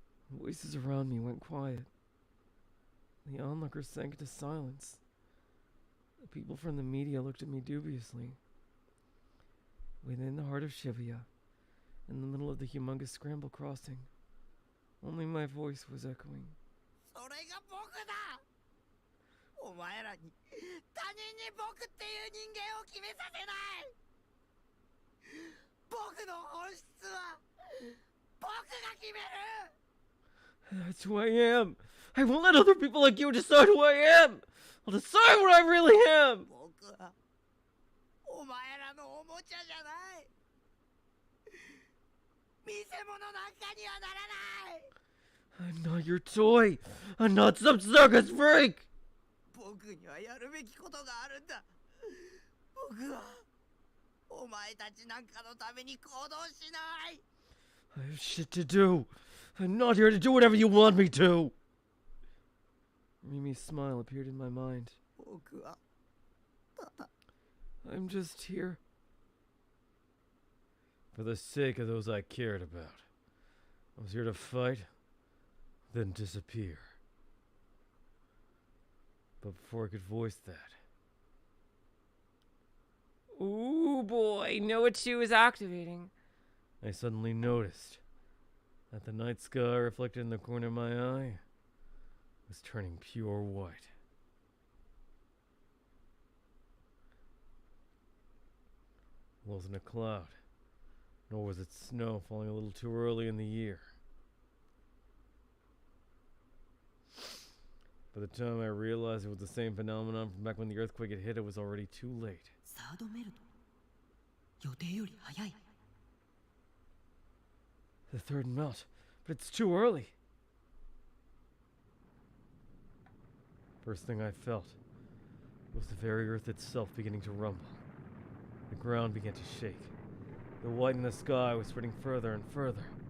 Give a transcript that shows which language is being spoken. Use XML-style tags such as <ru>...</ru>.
<en>Voices around me went quiet. The onlookers sank into silence. The people from the media looked at me dubiously. Within the heart of Shibuya, in the middle of the humongous scramble crossing, only my voice was echoing.</en> <ja>それが僕だ。お前らに他人に僕っていう人間を決めさせない。僕の本質は僕が決める。</ja> <en>That's who I am. I won't let other people like you decide who I am. I'll decide what I really am.</en> <ja>僕はお前らのおもちゃじゃない。見せ物なんかにはならない。</ja> <en>I'm not your toy. I'm not some circus freak.</en> <ja>僕にはやるべきことがあるんだ。僕はお前たちなんかのために行動しない。</ja> <en>I have shit to do. I'm not here to do whatever you want me to. Rimi's smile appeared in my mind.</en> <ja>僕はただ</ja> <en>I'm just here. For the sake of those I cared about. I was here to fight, then disappear. But before I could voice that, Ooh boy, NoaH is activating. I suddenly noticed that the night sky reflected in the corner of my eye was turning pure white. It wasn't a cloud, nor was it snow falling a little too early in the year. By the time I realized it was the same phenomenon from back when the earthquake had hit, it was already too late.</en> <ja>サードメルト予定より早い。</ja> <en>The third melt, but it's too early. First thing I felt was the very earth itself beginning to rumble. The ground began to shake. The white in the sky was spreading further and further.</en>